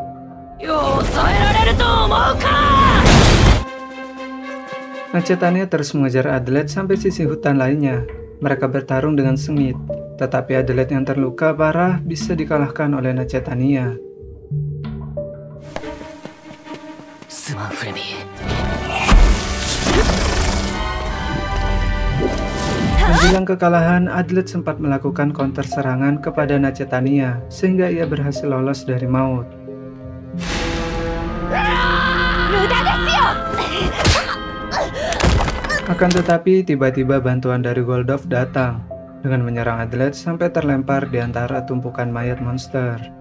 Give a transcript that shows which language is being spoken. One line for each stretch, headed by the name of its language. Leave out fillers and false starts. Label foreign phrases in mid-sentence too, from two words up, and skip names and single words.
Indonesian: Nacetania terus mengejar Adelaide sampai sisi hutan lainnya. Mereka bertarung dengan sengit, tetapi Adelaide yang terluka parah bisa dikalahkan oleh Nacetania.
Japanese: すまんフレミ。
Indonesian: Menjelang kekalahan, Adlet sempat melakukan counter serangan kepada Nachetania sehingga ia berhasil lolos dari maut. Akan tetapi, tiba-tiba bantuan dari Goldov datang dengan menyerang Adlet sampai terlempar di antara tumpukan mayat monster.